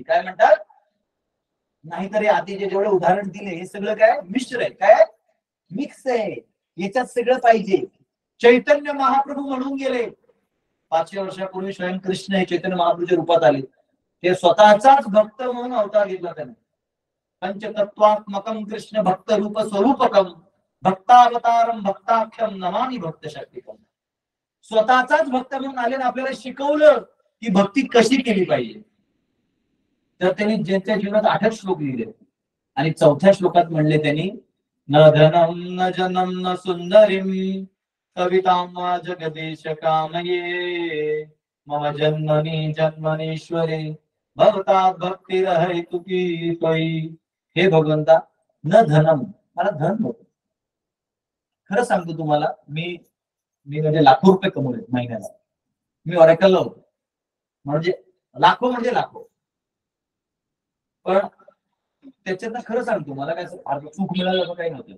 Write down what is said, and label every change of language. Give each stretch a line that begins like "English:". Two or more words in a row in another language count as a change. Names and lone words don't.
Marathi: काय म्हणतात, नाहीतर आधीचे जेवढे उदाहरण दिले हे सगळं काय मिश्र आहे, काय मिक्स आहे, याच्यात सगळं पाहिजे. चैतन्य महाप्रभू म्हणून गेले 500 वर्षापूर्वी, स्वयं कृष्ण हे चैतन्य महाप्रभूच्या रूपात आले. ते स्वतःचाच भक्त म्हणून अवतार घेतला त्याने.
Sanskrit: पंचतत्वात्मकम कृष्ण भक्त रूप स्वरूपकम भक्तावतारम भक्ताख्यम नमामि भक्त शक्तिकम.
Marathi: स्वतःचाच भक्त म्हणून आले, आपल्याला शिकवलं की भक्ती कशी केली पाहिजे. तर त्यांनी ज्यांच्या जीवनात 8 श्लोक लिहिले आणि 4थ्या श्लोकात म्हणले त्यांनी,
Sanskrit: न धनम न जनम न सुंदरीम कवितां जगदीश कामये मम जन्मनि जन्मनीश्वरे भवता भक्तिरहेतु की त्वयि.
Marathi: हे भगवंता,
Sanskrit: न धनम,
Marathi: मला धन नको. खरं सांगतो तुम्हाला, मी म्हणजे लाखो रुपये कमवले महिन्याला. मी ऑरेकलला होतो, म्हणजे लाखो. पण त्याच्यात खरं सांगतो, मला काय सुख मिळालं असं काही नव्हतं.